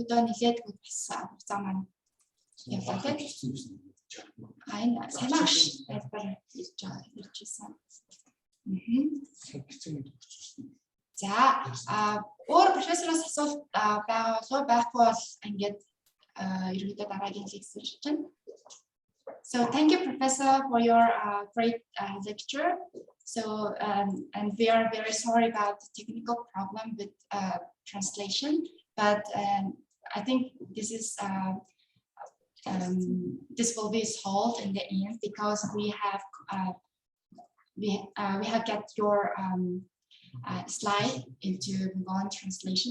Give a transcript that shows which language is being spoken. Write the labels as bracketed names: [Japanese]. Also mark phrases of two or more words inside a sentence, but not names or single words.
[Mongolian] Өдөө нэлээд бас хугацаа маань явлаа тийм. Энэ санаач тайлбар хийж ирсэн. За өөр профессороос асуулт байгаа болов уу? Байхгүй бол ингээд ерөөдөө дараагийн лекцээр чинь. [English] So thank you, Professor, for your great lecture. So and we are very sorry about the technical problem with translation, but I think this is this will be solved in the end because we have got your slide into Mongolian translation.